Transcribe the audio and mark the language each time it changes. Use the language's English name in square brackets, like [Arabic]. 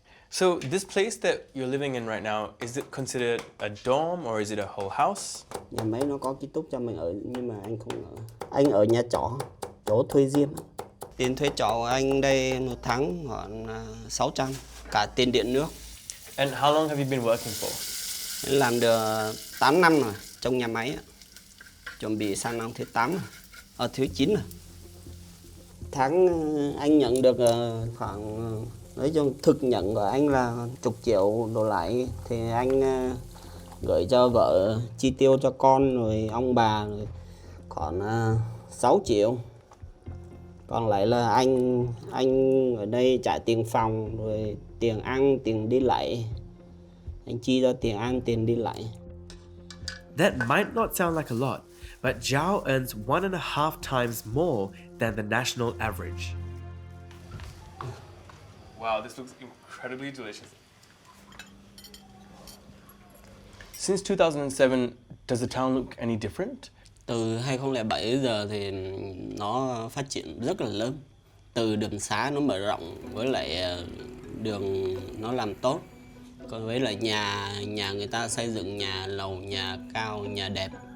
[English] So this place that you're living in right now, is it considered a dorm or is it a whole house? [Vietnamese] Nhà máy nó có ký túc cho mình ở, nhưng mà anh không ở. Anh ở nhà trọ, chỗ thuê riêng. Tiền thuê trọ của anh đây một tháng khoảng 600, cả tiền điện nước. [English] And how long have you been working for? [Vietnamese] Anh làm được 8 năm rồi trong nhà máy. Chuẩn bị sang năm thứ 8 rồi, thứ 9 rồi. Tháng anh nhận được khoảng, nói chung thực nhận của anh là 10 triệu đổ lại, thì anh gửi cho vợ chi tiêu cho con rồi ông bà rồi còn 6 triệu. Còn lại là anh ở đây trả tiền phòng rồi tiền ăn, tiền đi lại. Anh chi cho tiền ăn, tiền đi lại. [English] That might not sound like a lot, but Zhao earns 1.5 times more than the national average. Wow, this looks incredibly delicious. Since 2007, does the town look any different? [Vietnamese] Từ 2007 đến giờ thì nó phát triển rất là lớn. Từ đường xá nó mở rộng, với lại đường nó làm tốt. Còn với lại nhà người ta xây dựng nhà lầu, nhà cao, nhà đẹp.